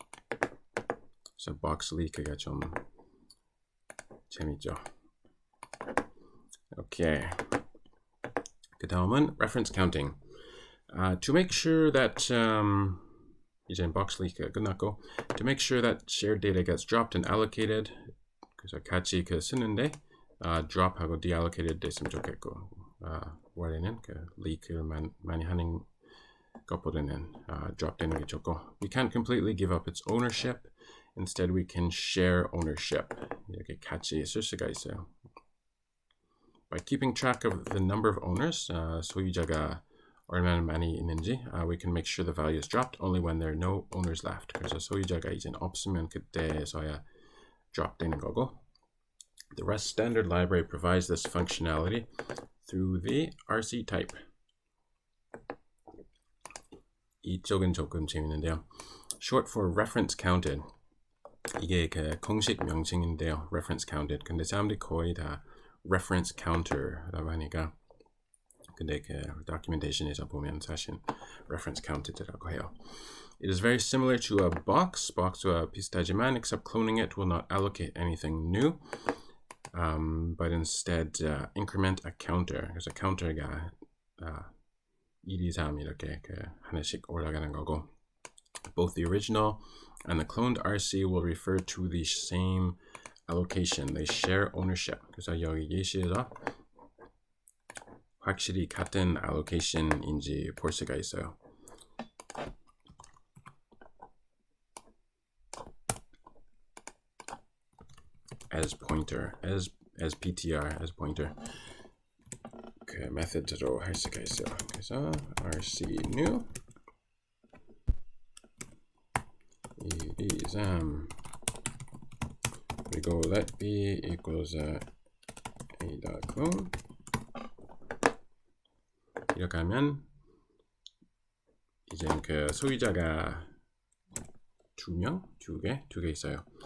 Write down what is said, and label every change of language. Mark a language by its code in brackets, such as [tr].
[ko] 그래서 box leak가 좀 재밌죠. 오케이. 그 다음은 reference counting. [en] To make sure that [ko] 이제 box leak가 끝났고 [en] to make sure that shared data gets dropped and allocated [ko] 그래서 같이 그 쓰는데 drop하고 deallocated 됐으면 좋겠고 원래는 그 리크를 많이 하는 것보다는 drop되는 게 좋고, [en] we can't completely give up its ownership. Instead, we can share ownership. [ko] 이렇게 같이 쓸 수가 있어요. [en] By keeping track of the number of owners, [ko] 소유자가 얼마나 많이 있는지, [en] we can make sure the value is dropped only when there are no owners left. [ko] 그래서 소유자가 이제 없으면 그때서야 drop 되는 거고. [en] The Rust standard library provides this functionality through the RC type. [ko] 이쪽은 조금 재밌는데요. [en] Short for reference counted. [ko] 이게 그 공식 명칭인데요. reference counted. 근데 사람들이 거의 다 reference counter라고 하니까, 근데 그 documentation에서 보면 사실 reference counted라고 해요. [en] It is very similar to a box. [ko] box와 비슷하지만 [en] except cloning it will not allocate anything new. But instead increment a counter. [ko] 그래서 counter가 1, 2, 3 이렇게 그 하나씩 올라가는 거고. [en] Both the original and the cloned RC will refer to the same allocation. They share ownership. [ko] 그래서 여기 예시에서 확실히 같은 allocation인지 볼 수가 있어요. [en] as pointer, as ptr, as pointer. [ko] 그 method로 할 수가 있어요. [en] 그래서 rc new 1, 2, 3 그리고 let b equals a.clone. [ko] 이렇게 하면 이제 그 소유자가 두 개 있어요.